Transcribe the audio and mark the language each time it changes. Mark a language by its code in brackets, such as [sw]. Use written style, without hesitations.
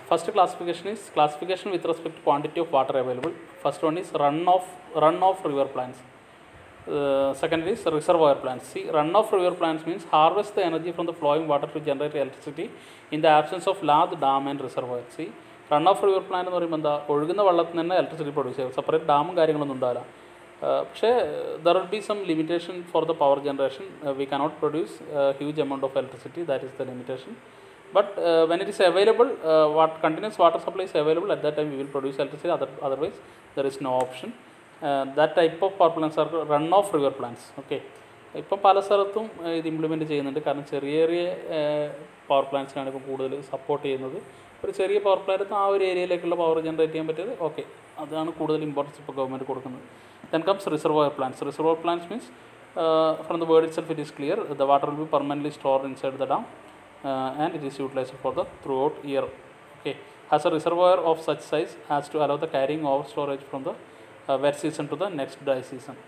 [en] First classification is classification with respect to quantity of water available. First one is runoff river plants. Second is reservoir plants. See, runoff river plants means harvest the energy from the flowing water to generate electricity in the absence of large dam and reservoir. See, runoff river plant [ml] എന്ന് പറയുമ്പോൾ എന്താ, ഒഴുകുന്ന വെള്ളത്തിൽ നിന്ന് electricity produce ചെയ്യും. Separate ഡാമും കാര്യങ്ങളൊന്നും ഉണ്ടാവില്ല. [en] പക്ഷേ there will be some limitation for the power generation. We cannot produce huge amount of electricity. That is the limitation. But when it is available, continuous water supply is available, at that time we will produce electricity. Otherwise there is no option. That type of power plants are runoff river plants. [ml] Okay, ഇപ്പോൾ പല സ്ഥലത്തും ഇത് implement ചെയ്യുന്നുണ്ട്. കാരണം ചെറിയ ചെറിയ power പ്ലാന്റ്സിനാണ് ഇപ്പോൾ കൂടുതൽ സപ്പോർട്ട് ചെയ്യുന്നത്. ഒരു ചെറിയ പവർ പ്ലാന്റ് ആ ഒരു ഏരിയയിലേക്കുള്ള പവർ ജനറേറ്റ് ചെയ്യാൻ പറ്റിയത് ഓക്കെ, അതാണ് കൂടുതൽ ഇമ്പോർട്ടൻസ് ഇപ്പോൾ ഗവൺമെൻറ് കൊടുക്കുന്നത്. [en] Then comes reservoir plants. Reservoir plants means from the word itself it is clear, the water will be permanently stored inside the dam. And it is utilized for the throughout year. Okay, has a reservoir of such size as to allow the carrying over storage from the wet season to the next dry season.